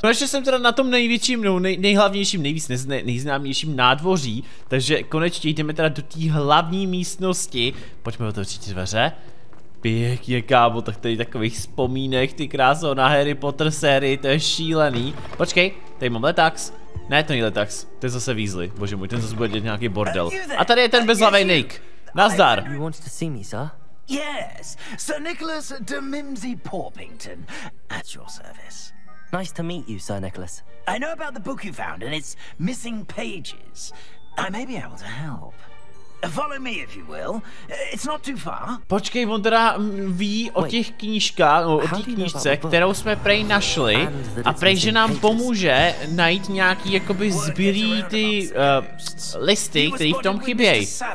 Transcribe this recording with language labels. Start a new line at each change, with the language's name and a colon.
Czech: Konečně jsem teda na tom největším, no nejhlavnějším, nejznámějším nádvoří, takže konečně jdeme teda do té hlavní místnosti. Pojďme otevřít dveře. Pěkně, kámo, tak tady takových vzpomínek, ty kráso, na Harry Potter sérii, to je šílený. Počkej, tady mám letax. Ne, to není letax, to je zase Weasley, bože můj, ten zase bude dělat nějaký bordel. A tady je ten bezhlavej Nick. Nazdar.
English: You wanted to see me, sir? Yes, Sir Nicholas de Mimsy Porpington, at your service. Nice to meet you, Sir Nicholas. I know about the book you found and its missing pages. I may be able to help. Follow me, if you will. It's not too far.
Czech: Počkej, on teda ví o těch knížkách, no, o té knížce, kterou jsme prej našli a prej, že nám pomůže najít nějaký jakoby zbylý ty listy, které v tom chybějí.